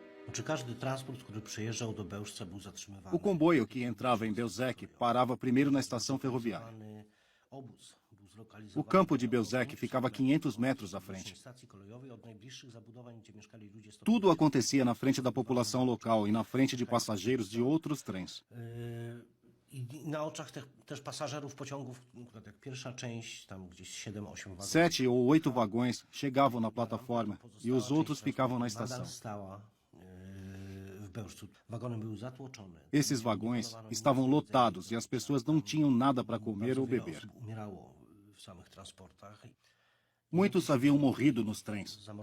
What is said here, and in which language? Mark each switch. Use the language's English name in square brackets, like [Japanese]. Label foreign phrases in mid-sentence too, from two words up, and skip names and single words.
[Portuguese] O comboio que entrava em Bełżec parava primeiro na estação ferroviária. O campo de Bełżec ficava a 500 metros à frente. Tudo acontecia na frente da população local e na frente de passageiros de outros trens. [Polish] Na oczach też pasażerów pociągów, jak pierwsza część, tam gdzieś 7-8 wagonów. [Portuguese] 7 ou 8 vagões chegavam na plataforma e os outros ficavam na estação. Esses vagões estavam lotados e as pessoas não tinham nada para comer ou beber. Muitos haviam morrido nos trens.